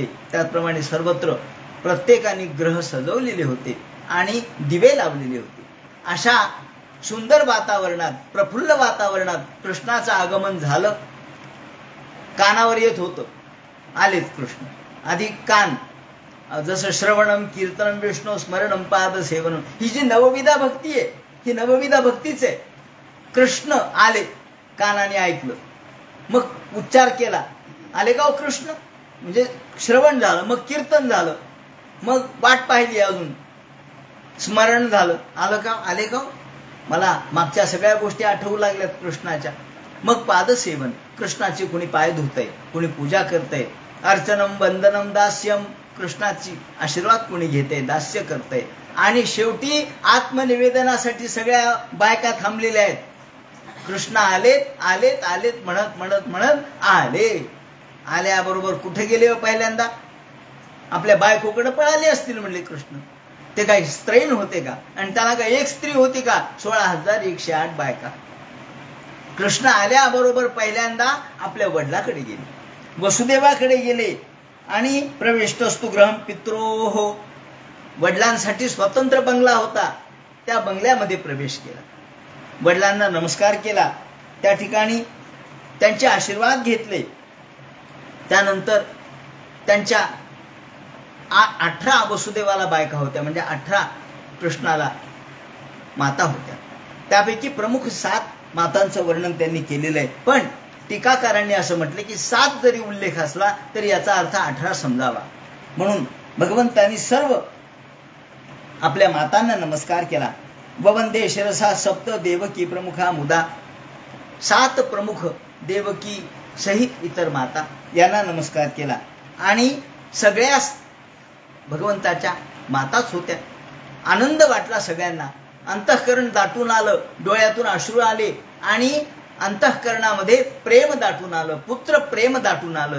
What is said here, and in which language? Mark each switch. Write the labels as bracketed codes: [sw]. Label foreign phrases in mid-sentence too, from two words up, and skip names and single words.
[mr] त्याचप्रमाणे सर्वत्र प्रत्येकाने ग्रह सजवलेले होते आणि दिवे लावलेले होते. अशा सुंदर वातावरणात, प्रफुल्ल वातावरणात कृष्णाचं आगमन झालं. कानावर येत होतं, आलेत कृष्ण. आधी कान, जसं [sa] श्रवणम, कीर्तनम, विष्णू स्मरणम, पाद सेवनम, [mr] ही जी नवविधा भक्ती आहे, ही नवविधा भक्तीच आहे. कृष्ण आले, कानाने ऐकलं, मग उच्चार केला, आले का कृष्ण, म्हणजे श्रवण झालं, मग कीर्तन झालं, मग वाट पाहिली, अजून स्मरण झालं, आलं का, आले का, मला मागच्या सगळ्या गोष्टी आठवू लागल्यात कृष्णाच्या. मग पादसेवन, कृष्णाची कुणी पाय धुतय, कुणी पूजा करतय, [sa] अर्चनम, वंदनम, दास्यम, [mr] कृष्णाची आशीर्वाद कुणी घेते, दास्य करतय. आणि शेवटी आत्मनिवेदनासाठी सगळ्या बायका थांबलेल्या आहेत. कृष्ण आलेत आलेत आलेत म्हणत म्हणत म्हणत आले. आल्याबरोबर कुठे गेले पहिल्यांदा, आपल्या बायकोकडे पळाले असतील म्हणले कृष्ण. ते काही स्त्रैण होते का, आणि त्याला काही एक स्त्री होती का, 16,108 बायका. कृष्ण आल्याबरोबर पहिल्यांदा आपल्या वडिलाकडे गेले, वसुदेवाकडे गेले आणि [sa] प्रविष्टस्तु गृहं पित्रोः, [mr] वडिलांसाठी स्वतंत्र बंगला होता, त्या बंगल्यामध्ये प्रवेश केला. वडिलांना नमस्कार केला, त्या ठिकाणी त्यांचे आशीर्वाद घेतले. त्यानंतर त्यांच्या 18 वसुदेवाला बायका होत्या, म्हणजे 18 कृष्णाला माता होत्या. त्यापैकी प्रमुख 7 मातांचं वर्णन त्यांनी केलेलं आहे. पण टीकाकारांनी असं म्हटलं की 7 जरी उल्लेख असला तरी याचा अर्थ 18 समजावा. म्हणून भगवंतांनी सर्व आपल्या मातांना नमस्कार केला. [sa] ववंदे शिरसा सप्त देवकी प्रमुखा मुदा, [mr] 7 प्रमुख देवकी सहित इतर माता यांना नमस्कार केला. आणि सगळ्या भगवंताच्या माताच होत्या. आनंद वाटला सगळ्यांना, अंतःकरण दाटून आलं, डोळ्यातून अश्रू आले आणि अंतःकरणामध्ये प्रेम दाटून आलं, पुत्र प्रेम दाटून आलं.